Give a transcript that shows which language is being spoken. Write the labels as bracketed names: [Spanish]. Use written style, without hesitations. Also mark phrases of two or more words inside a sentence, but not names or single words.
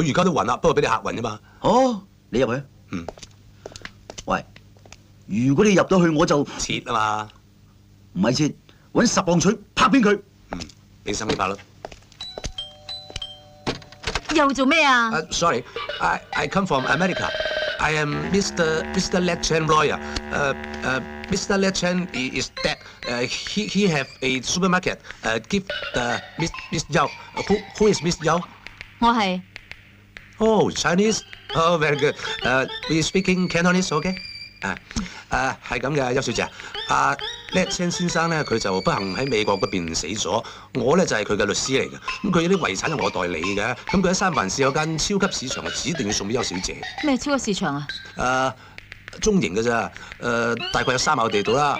[Cantonese] 佢而家都暈啦，不過俾你嚇暈啫嘛。哦，你入去。嗯。喂，如果你入到去，我就切啊嘛。唔係切，揾10磅錘拍扁佢。嗯，俾心機拍咯。又做咩啊 [English] ？Sorry, I come from America. I am Mr. Let Chen lawyer. Mr. Let Chen is dead. He have a supermarket. Give the Miss Yao. Who is Miss Yao? [Cantonese] 我係。 [English] Oh, Chinese. Oh, very good. We speaking Cantonese, okay? [Cantonese] 係咁嘅，邱小姐。Let Chen 先生咧，佢就不幸喺美國嗰邊死咗。我咧就係佢嘅律師嚟嘅。咁佢有啲遺產係我代理嘅。咁佢喺三藩市有間超級市場，指定要送俾邱小姐。咩超級市場啊？中型嘅咋？大概有3畝地度啦。